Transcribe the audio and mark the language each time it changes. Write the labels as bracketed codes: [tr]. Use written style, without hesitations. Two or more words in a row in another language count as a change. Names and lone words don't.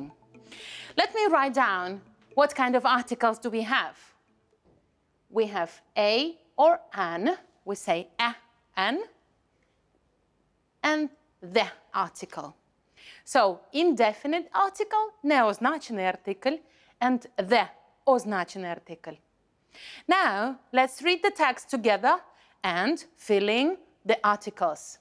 [en] Let me write down what kind of articles do we have. We have a or an, we say a, an, and the article. So, indefinite article, [uk] неозначений артикль, [en] and the [uk] означений артикль. [en] Now, let's read the text together and fill in the articles.